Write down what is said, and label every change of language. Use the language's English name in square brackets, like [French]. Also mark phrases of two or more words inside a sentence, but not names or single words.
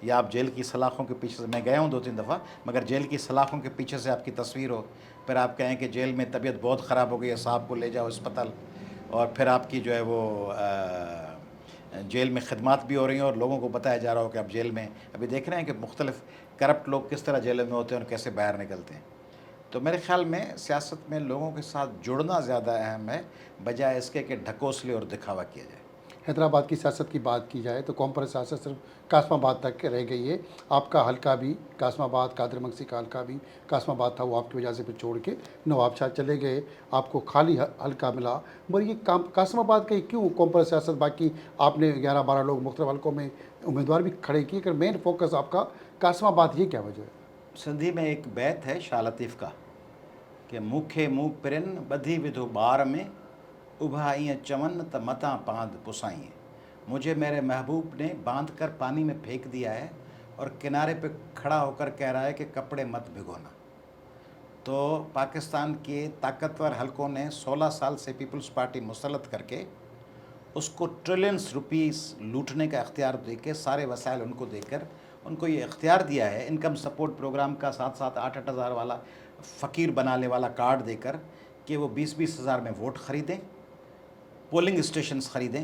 [Urdu] یا آپ جیل کی سلاخوں کے پیچھے سے، میں گیا ہوں 2-3 دفعہ، مگر جیل کی سلاخوں کے پیچھے سے آپ کی تصویر ہو، پھر آپ کہیں کہ جیل میں طبیعت بہت خراب ہو گئی ہے، صاحب کو لے جاؤ اسپتال، اور پھر آپ کی جو ہے وہ جیل میں خدمت بھی ہو رہی ہیں اور لوگوں کو بتایا جا رہا ہو کہ آپ جیل میں، ابھی دیکھ رہے ہیں کہ مختلف کرپٹ لوگ کس طرح جیل میں ہوتے ہیں اور کیسے باہر نکلتے ہیں. تو میرے خیال میں سیاست میں لوگوں کے ساتھ جڑنا زیادہ اہم ہے، بجائے اس کے کہ ڈھکوسلے اور دکھاوا کیا جائے. حیدرآباد کی سیاست کی بات کی جائے تو قوم پر سیاست صرف قاسم آباد تک رہ گئی ہے. آپ کا حلقہ بھی قاسم آباد، قادر مکسی کا حلقہ بھی قاسم آباد تھا، وہ آپ کی وجہ سے پھر چھوڑ کے نواب شاہ چلے گئے، آپ کو خالی حلقہ ملا. مگر یہ کام قاسم آباد کا ہی کیوں قوم پر سیاست؟ باقی آپ نے 11-12 لوگ مختلف حلقوں میں امیدوار بھی کھڑے کیے، اگر [English] main focus [Urdu] آپ کا قاسم آباد، یہ کیا وجہ ہے? سندھی میں ایک بیت ہے شاہ لطیف کا کہ [Sindhi] मूखे मुँह पिरन बधी विधो बार में उभा ईअं चवन त मता पांद पुसाई। [Urdu] مجھے میرے محبوب نے باندھ کر پانی میں پھینک دیا ہے اور کنارے پہ کھڑا ہو کر کہہ رہا ہے کہ کپڑے مت بھگونا. تو پاکستان کے طاقتور حلقوں نے 16 سال سے پیپلز پارٹی مسلط کر کے اس کو [English] trillions rupees [Urdu] لوٹنے کا اختیار دے کے، سارے وسائل ان کو دے کر ان کو یہ اختیار دیا ہے, [English] income support programme [Urdu] کا 7-7، 8-8 ہزار والا فقیر بنانے والا کارڈ دے کر، کہ وہ 20-20 ہزار میں ووٹ خریدیں, [English] polling stations [Urdu] خریدیں.